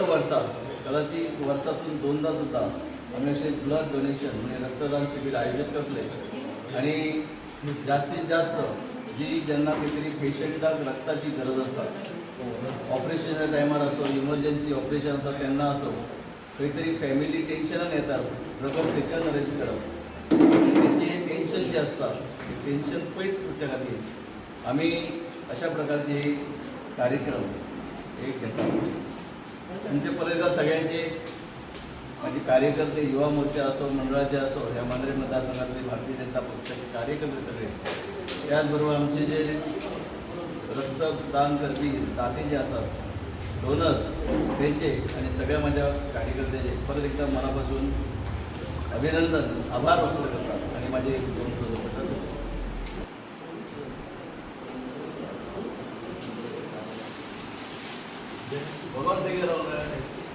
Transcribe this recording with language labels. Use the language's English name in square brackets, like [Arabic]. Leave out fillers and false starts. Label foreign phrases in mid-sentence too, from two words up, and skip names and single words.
[Konkani] वर्सा कदाचित वर्सातून 2दा सुद्धा आमी अशें [English] blood donation [Konkani] म्हणजे रक्तदान शिबीर आयोजीत करतले आणि जास्तीत जास्त जी जेन्ना खंय तरी पेशंटाक रक्ताची गरज आसता ऑपरेशनाच्या टायमार असो [English] emergency operation [Konkani] आसा तेन्ना असो खंय तरी [English] family tension [Konkani] येतात रगत खंयच्यान अरेंज करप तेचें टेन्शन जें आसता तें टेन्शन पयस करच्या खातीर आमी अशा प्रकारचे कार्यक्रम एक घेतात. [Marathi] तुमचे परत सगळ्यांचे माझे कार्यकर्ते युवा मोर्चा असो मंडळाचे असो ह्या मांद्रे मतदारसंघातले भारतीय जनता पक्षाचे कार्यकर्ते सगळे त्याचबरोबर आमचे जे रक्तदान करपी दाते जे असतात डोनर त्यांचे आणि सगळ्या माझ्या कार्यकर्त्याचे परत एकदा मनापासून अभिनंदन आभार व्यक्त करतात आणि माझे 2 शब्द भगवान